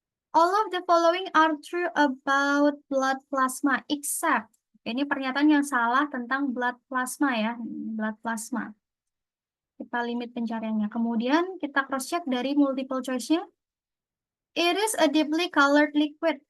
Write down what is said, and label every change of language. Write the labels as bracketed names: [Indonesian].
[English] All of the following are true about blood plasma except. [Indonesian] Oke, ini pernyataan yang salah tentang blood plasma ya. Blood plasma. Kita limit pencariannya. Kemudian kita cross-check dari multiple choice-nya. [English] It is a deeply colored liquid.